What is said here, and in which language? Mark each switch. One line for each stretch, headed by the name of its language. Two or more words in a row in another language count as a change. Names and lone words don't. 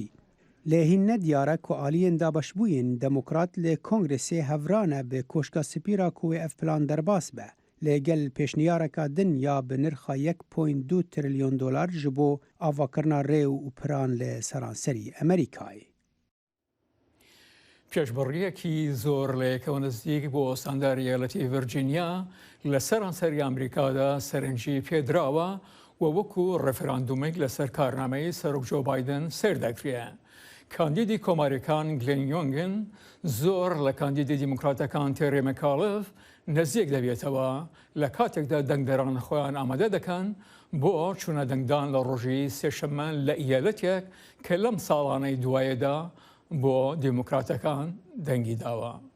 Kurdish: Lê hîn nediyar e ku aliyên dabaşbûyên demokrat li Kongrêsê hevran e bi koşka spî ra ku wê ev plan derbas be. Lê gel pêşniyareka din ya bi nirxa 1.2 trilyon dolar ji bo avakirina rê û piran li seranserî Amerîkayê.
Central Kurdish: پێشبڕیەکی زۆر لەیەکەوە نزیک بۆ ستانداری یەکێتی ڤیرجینیا لە سەرانسەری ئەمریکادا سەرنجی پێدراوە و وەکو ڕێفراندومێک لەسەر کارنامەی سەرۆک جۆ بایدن سێر دەکرێت. کاندیدی کۆماریەکان گلێن یۆنگن زۆر لە کاندیدی دیموکراتەکان تێرێ مەکاڵف نزیک دەبێتەوە لە کاتێکدا دەنگدەران خۆیان ئامادە دەکەن بۆ چوونە دەنگدان لە ڕۆژی سێشەممە لە ئیالەتێک کە لەم ساڵانەی دوایەدا بۆ دیموکراتەکان دەنگی داوە.